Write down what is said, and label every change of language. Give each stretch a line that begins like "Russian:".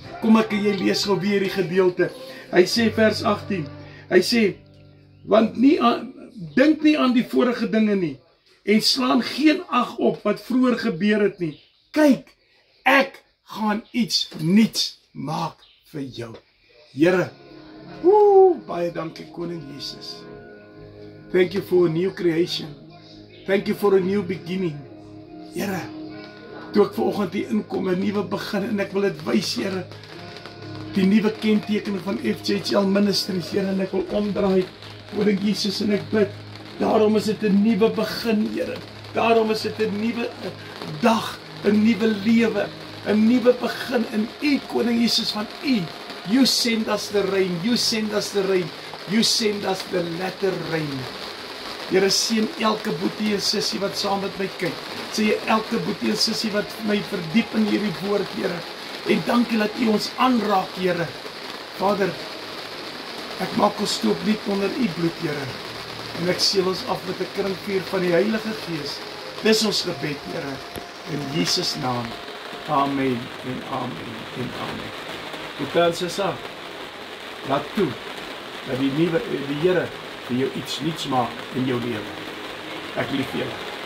Afrikaans: Kom ek en jy lees gou weer die gedeelte. Hy sê vers 18, hy sê, want dink nie aan die vorige dinge nie, en slaan geen ag op wat vroeër gebeur het nie. Kyk, ek gaan iets nuuts maak vir jou. Here, baie dankie koning Jesus.
English: Thank you for a new creation. Thank you for a new beginning.
Afrikaans: Here, toe ek vanoggend hier inkom, 'n nuwe begin, en ek wil dit wys, Here, die nuwe kenteken van FJHL Ministries, Here, en ek wil omdraai, koning Jesus, en ek bid, daarom is dit 'n nuwe begin, Here, daarom is dit 'n nuwe dag, 'n nuwe lewe, 'n nuwe begin in U, koning Jesus, van U.
English: You send us the rain, you send us the rain, you send us the latter rain.
Afrikaans: Here, seën elke boetie en sussie wat saam met my kyk, sê elke boetie en sussie wat my verdiep in hierdie woord, Here. En dankie dat U ons aanraak, Here. Vader, ek maak ons toe opnuut onder U bloed, Here. En ek seël ons af met 'n kringvuur van die Heilige Gees. Dis ons gebed, Here. In Jesus naam. Amen en amen en amen. Hoekom sê laat toe dat die Here vir jou iets nuuts maak in jou lewe. Ek lief julle.